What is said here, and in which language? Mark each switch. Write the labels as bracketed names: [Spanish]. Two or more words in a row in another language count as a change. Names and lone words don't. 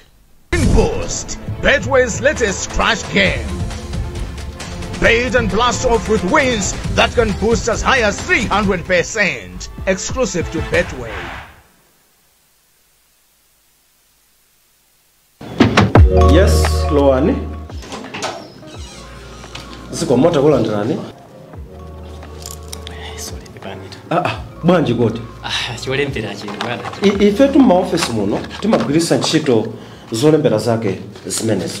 [English] Boost, Betway's latest crash game. Bet and blast off with wins that can boost as high as 300%. Exclusive to Betway. Yes, [Nyanja] Loani. Zikomota kulandirani. Bwanji goti. Chiolembera chino bwana. Ife tu maoffice muno timagwirisa ntchito zolembera zake zimenezi.